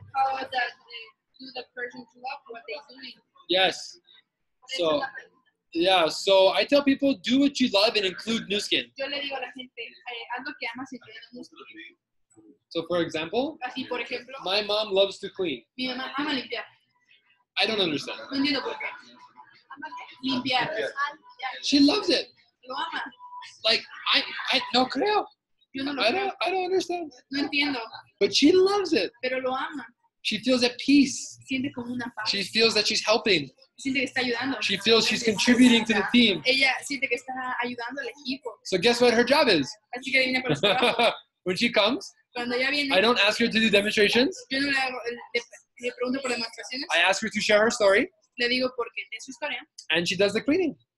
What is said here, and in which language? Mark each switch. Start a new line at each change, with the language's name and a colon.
English: How does that do the person to love what they're doing? Yes.
Spanish: Esa
English: So
Spanish: es la pregunta.
English: yeah, so I tell people do what you love and include new skin.
Spanish: Yo le digo a la gente, haz lo que amas y te damos.
English: So for example,
Spanish: Así, por ejemplo,
English: my mom loves to clean.
Spanish: mi mamá ama limpiar.
English: I don't understand.
Spanish: No entiendo por qué. Limpiar.
English: She loves it.
Spanish: Lo ama.
English: Like I
Spanish: no creo. Yo no lo
English: I
Spanish: creo.
English: don't understand.
Spanish: No entiendo,
English: But she loves it.
Spanish: pero lo ama.
English: She feels at peace.
Spanish: Siente como una paz.
English: She feels that she's helping.
Spanish: Siente que está ayudando.
English: She feels she's contributing to the team.
Spanish: Ella siente que está ayudando al equipo.
English: So guess what her job is?
Spanish: Así que adivina cuál es su trabajo.
English: When she comes,
Spanish: Cuando ella viene,
English: I don't ask her to do demonstrations.
Spanish: yo no le pregunto por demostraciones.
English: I ask her to share her story,
Spanish: Le digo porque es su historia.
English: and she does the cleaning.